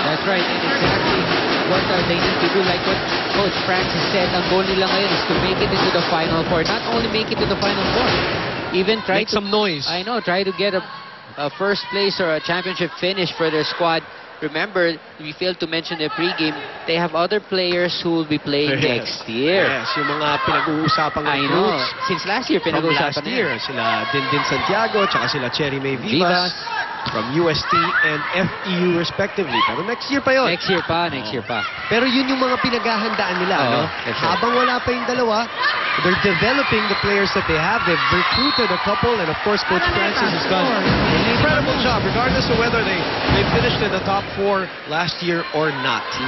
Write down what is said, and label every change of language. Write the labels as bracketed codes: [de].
[en] That's right, and exactly what they need to do, like what Coach Francis said, [tl] ang goal nila ngayon [en] is to make it into the Final Four. Not only make it to the Final Four, even try to make some noise. I know, try to get a first place or a championship finish for their squad. Remember, we failed to mention the pregame, they have other players who will be playing next year. [tl] Yes, yung mga pinag-uusapang recruits. [en] Since last year, [tl] pinag-uusapan [en] last year. [tl] Sila Dindin Santiago, tsaka sila Cherry May Vivas. [en] From UST and FEU respectively. [tl] Pero next year pa yun. Next year pa. Pero yun yung mga pinaghahandaan nila. No? Habang wala pa yung dalawa, [en] they're developing the players that they have. They've recruited a couple, and of course, Coach Francis has done an incredible job, regardless of whether they finished in the top 4 last year or not.